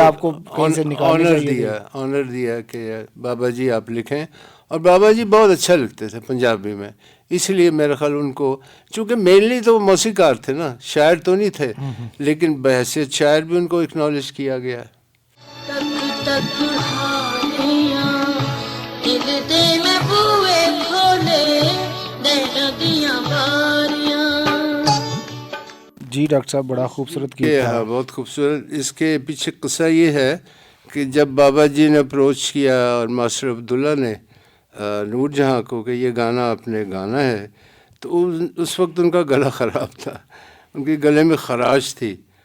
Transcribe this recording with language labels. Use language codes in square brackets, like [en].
[ur] آپ کو کہیں سے نکالنی چاہیے تھی. آنر دیا کہ بابا جی آپ لکھیں. اور بابا جی بہت اچھا لکھتے تھے پنجابی میں، اس لیے میرے خیال ان کو، چونکہ مینلی تو وہ موسیقار تھے نا، شاعر تو نہیں تھے، لیکن بحیثیت شاعر بھی ان کو اکنالج کیا گیا ہے. [pa] تک تک حالیاں دل دے میں بوئے کھولے نینا دیاں باریاں. [ur] جی ڈاکٹر صاحب بڑا خوبصورت یہ گیت تھا. ہاں بہت خوبصورت. اس کے پیچھے قصہ یہ ہے کہ جب بابا جی نے اپروچ کیا اور ماسٹر عبداللہ نے نور جہاں کو کہ یہ گانا آپ نے گانا ہے، تو اس وقت ان کا گلا خراب تھا، ان کے گلے میں خراش تھی.